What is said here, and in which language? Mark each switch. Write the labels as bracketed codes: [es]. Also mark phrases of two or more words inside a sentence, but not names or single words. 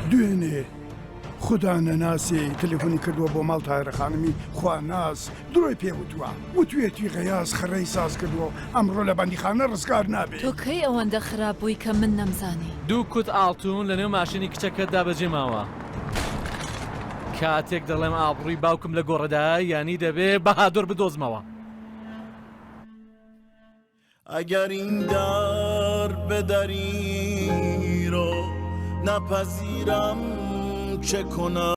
[ckb] دوێنێ خدا نەناسێ تەلێفۆنی کردووە بۆ ماڵ تاهرە خانمی خواناس درۆی پێوتووە وتوێتی غەیاز خڕەی ساز کردووە ئەمڕۆ لە بەندیخانە ڕزگار نابێت. تۆ کەی ئەوەندە خراپ بووی کە من نەمزانی. 2 کوت ئاڵتون لە نێو ماشینی کچەکەتدا بەجێ ماوە. کاتێک دەڵێم ئابڕووی باوکم لە گۆڕەدا یانی دەبێ بەهادۆر بدۆزمەوە. [fa] اگر این در بدری رو نپذیرم چه کنم